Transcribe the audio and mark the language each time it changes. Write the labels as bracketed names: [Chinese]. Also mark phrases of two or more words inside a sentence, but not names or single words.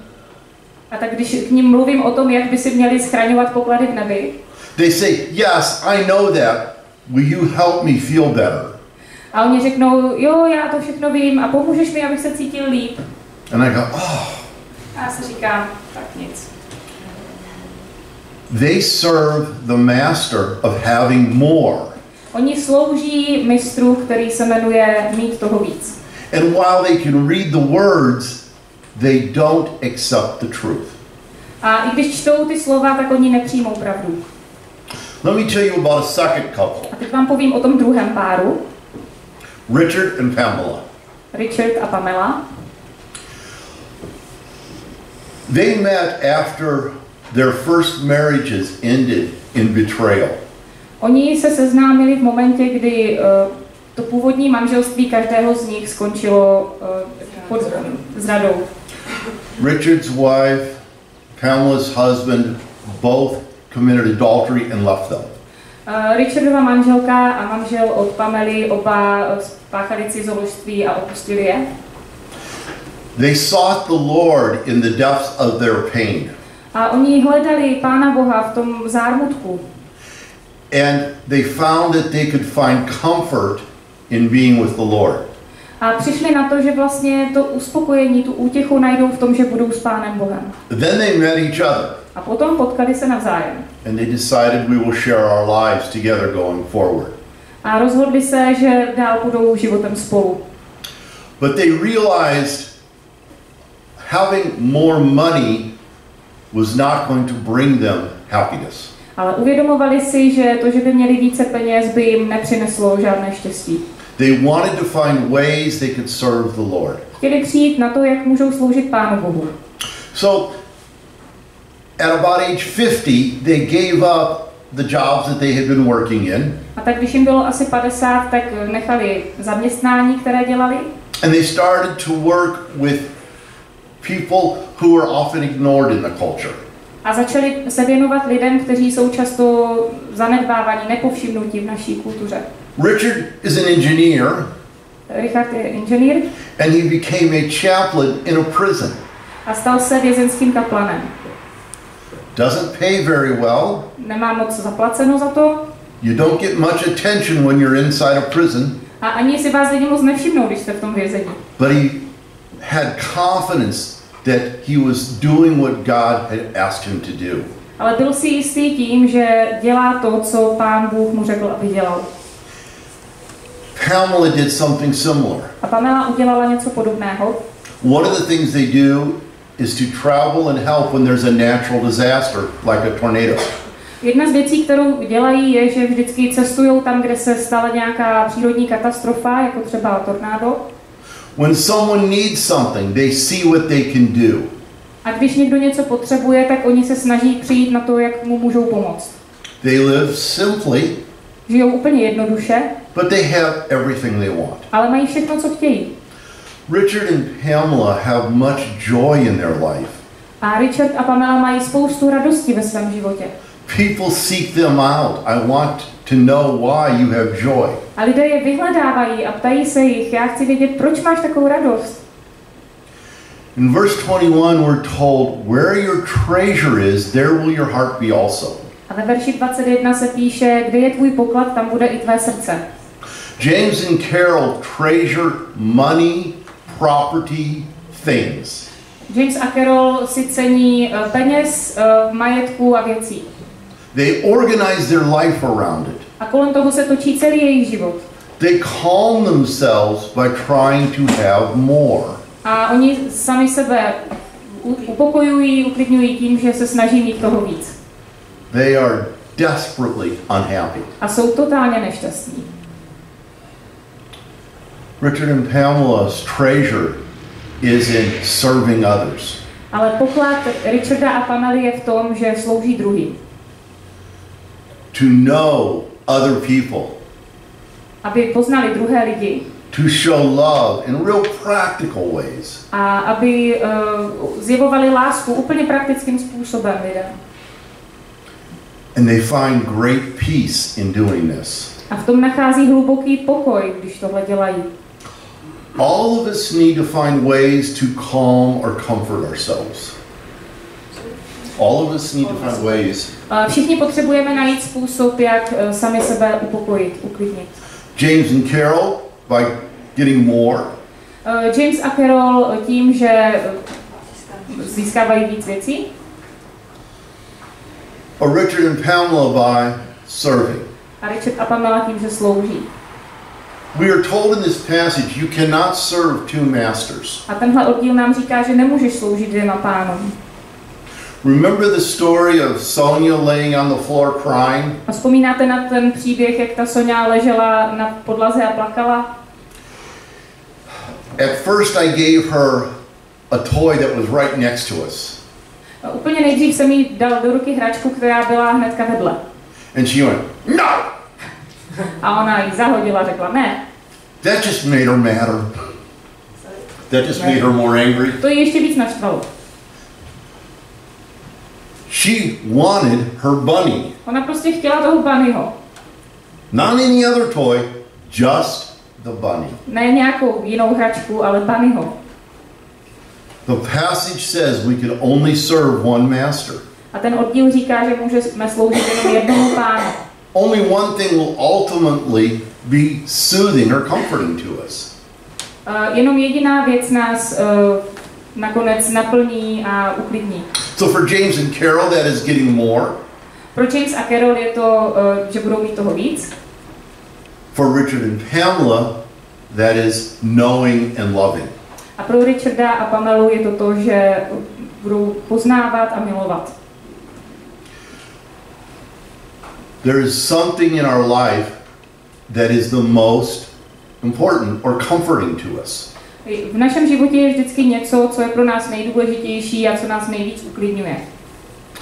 [Czech] A tak když k ním mluvím o tom, jak by si měli schraňovat poklady v nebi, [English] they say, "Yes, I know that. Will you help me feel better?" [Czech] a oni řeknou, jo, já to všechno vím a pomůžeš mi, abych se cítil líp. [English] And I go, "Oh." [Czech] A já si říkám, tak nic. [English] They serve the master of having more. [Czech] Oni slouží mistru, který se jmenuje mít toho víc. [English] And while they can read the words, they don't accept the truth. [Czech] A i když čtou ty slova, tak oni nepřijmou pravdu. [English] Let me tell you about a second couple, [Czech] A teď vám povím o tom druhém páru, [English] Richard and Pamela. [Czech] Richard a Pamela. [English] They met after their first marriages ended in betrayal. [Czech] Oni se seznámili v momentě, kdy to původní manželství každého z nich skončilo pod zradou. [English] Richard's wife, Pamela's husband, both committed adultery and left them. [Czech] Richardova manželka a manžel od Pamely oba spáchali cizoložství a opustili je. [English] They sought the Lord in the depths of their pain. [Czech] A oni hledali Pána Boha v tom zármutku. [English] And they found that they could find comfort in being with the Lord. [Czech] A přišli na to, že vlastně to uspokojení, tu útěchu najdou v tom, že budou s Pánem Bohem. [English] Then they met each other. [Czech] A potom potkali se navzájem. [English] And they decided we will share our lives together going forward. [Czech] A rozhodli se, že dál budou životem spolu. [English] But they realized having more money was not going to bring them happiness. [Czech] Ale uvědomovali si, že to, že by měli více peněz, by jim nepřineslo žádné štěstí. [English] They wanted to find ways they could serve the Lord. [Czech] Chtěli přijít na to, jak můžou sloužit Pánu Bohu. [English] So at about age 50, they gave up the jobs that they had been working in. [Czech] A tak když jim bylo asi 50, tak nechali zaměstnání, které dělali. [English] And they started to work with people who were often ignored in the culture. [Czech] A začali se věnovat lidem, kteří jsou často zanedbávaní, nepovšimnutí v naší kultuře. [English] Richard is an engineer. [Czech] Richard je inženýr. [English] And he became a chaplain in a prison. [Czech] A stal se vězenským kaplanem. [English] Doesn't pay very well. [Czech] Nemá moc zaplaceno za to. [English] You don't get much attention when you're inside a prison. [Czech] A ani si vás lidi moc nevšimnou, když jste v tom vězení. [English] But he had confidence that he was doing what God had asked him to do. [Czech] Ale byl si jistý tím, že dělá to, co Pán Bůh mu řekl, aby dělal. [English] Pamela did something similar. [Czech] A Pamela udělala něco podobného. [English] One of the things they do is to travel and help when there's a natural disaster, like a tornado. [Czech] Jedna z věcí, kterou dělají, je, že vždycky cestují tam, kde se stala nějaká přírodní katastrofa, jako třeba tornádo. [English] When someone needs something, they see what they can do. [Czech] A když někdo něco potřebuje, tak oni se snaží přijít na to, jak mu můžou pomoct. [English] They live simply, [Czech] žijou úplně jednoduše, [English] but they have everything they want. [Czech] ale mají všechno, co chtějí. [English] Richard and Pamela have much joy in their life. [Czech] A Richard a Pamela mají spoustu radosti ve svém životě. [English] People seek them out. I want to know why you have joy. [Czech] A lidé je vyhledávají a ptají se jich, já chci vědět, proč máš takovou radost. [English] In verse 21 we're told, where your treasure is, there will your heart be also. [Czech] A ve verši 21 se píše, kde je tvůj poklad, tam bude i tvé srdce. [English] James and Carol treasure money, property, things. [Czech] James a Carol si cení peněz, majetku a věcí. [English] They organize their life around it. [Czech] A kolem toho se točí celý jejich život. [English] They calm themselves by trying to have more. [Czech] A oni sami sebe upokojují, uklidňují tím, že se snaží mít toho víc. [English] They are desperately unhappy. [Czech] A jsou totálně nešťastní. [English] Richard and Pamela's treasure is in serving others. [Czech] Ale poklad Richarda a Pamely je v tom, že slouží druhým. [English] To know other people. [Czech] Aby poznali druhé lidi. [English] To show love in real practical ways. [Czech] A aby zjevovali lásku úplně praktickým způsobem lidem. [English] And they find great peace in doing this. [Czech] A v tom nachází hluboký pokoj, když tohle dělají. [English] All of us need to find ways to calm or comfort ourselves. All of us need to find ways. [Czech] Všichni potřebujeme najít způsob, jak sami sebe upokojit, uklidnit. [English] James and Carol by getting more. [Czech] James a Carol tím, že získávají víc věcí. [English] Or Richard and Pamela by serving. [Czech] A Richard a Pamela tím, že slouží. [English] We are told in this passage you cannot serve two masters. [Czech] A tenhle oddíl nám říká, že nemůžeš sloužit dvěma pánům. [English] Remember the story of Sonia laying on the floor crying? [Czech] A vzpomínáte na ten příběh, jak ta Sonia ležela na podlaze a plakala? [English] At first I gave her a toy that was right next to us. [Czech] A úplně nejdřív jsem jí dal do ruky hračku, která byla hnedka vedle. [English] And she went, no! [Czech] A ona ji zahodila a řekla ne. [English] That just made her madder. That just made her more angry. [Czech] To ji ještě víc naštvalo. [English] She wanted her bunny. [Czech] Ona prostě chtěla toho bunnyho. [English] Not any other toy, just the bunny. [Czech] Ne nějakou jinou hračku, ale bunnyho. [English] The passage says we can only serve one master. [Czech] A ten oddíl říká, že můžeme sloužit jenom jednomu pánu. [English] Only one thing will ultimately be soothing or comforting to us. [Czech] Jenom jediná věc nás nakonec naplní a uklidní. [English] So for James and Carol that is getting more. [Czech] Pro James a Carol je to, že budou mít toho víc. [English] For Richard and Pamela that is knowing and loving. [Czech] A pro Richarda a Pamelu je to, že budou poznávat a milovat. [English] There is something in our life that is the most important or comforting to us. [Czech] V našem životě je vždycky něco, co je pro nás nejdůležitější a co nás nejvíc uklidňuje.